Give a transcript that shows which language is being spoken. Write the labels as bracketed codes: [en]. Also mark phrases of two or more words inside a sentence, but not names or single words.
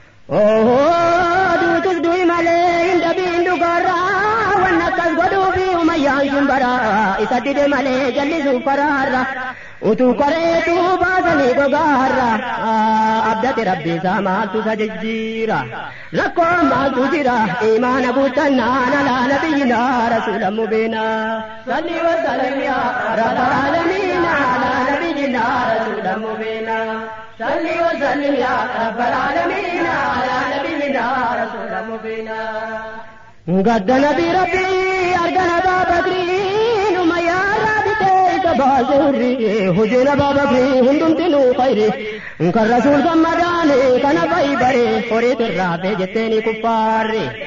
[om] Ohoo, duutus du'i malee hin dabiin dhugaarraa, waan akkas godhuufi umayyaan sun baraa, isa dide malee jallisuuf karaarra. Utuu koreetuu baasanii gogaarra, abdate Rabbi isaa maaltu isa jijjiira? Rakkoon maaltu jira? Imaana guuttannaan [ar] على نبينا رسول مبين. صل وسلم يا رب العالمين على نبينا رسول مبين. صل وسلم يا رب العالمين على نبينا رسول مبين. [om] Gadda nabii Rabbii argana Abaa Bakrii, numa yaarraa bitee isa baase hurrii, hojiin Abaa Bakrii hundumti nuu khayri. Kan Rasuul gammadaane kana fa'i bare, horiitu irraa fee jetteeni kuffaarri.